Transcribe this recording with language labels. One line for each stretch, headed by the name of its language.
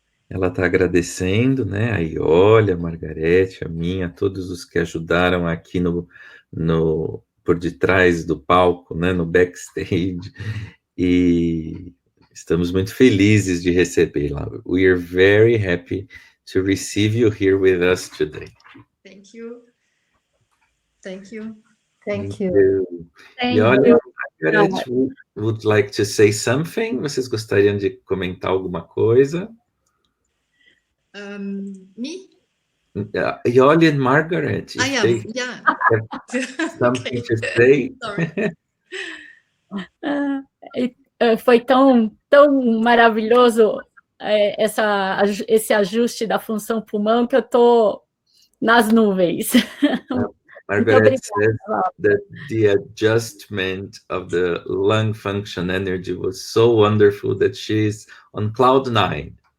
Portuguese: Ela está agradecendo, né? Aí, olha, a Margarete, a mim, a todos os que ajudaram aqui por detrás do palco, né? No backstage. E estamos muito felizes de recebê-la.
English: We are very happy to receive you here with us today. Thank you. Thank you. Thank you.
Portuguese: E olha,
English: Margaret would like to say something.
Portuguese: Vocês gostariam de comentar alguma coisa?
English: Me? Yoli and Margaret. Yeah. Something to say? Sorry.
Portuguese: Foi tão maravilhoso esse ajuste da função pulmão que eu estou nas nuvens.
English: Margaret says that the adjustment of the lung function energy was so wonderful that she's on cloud 9.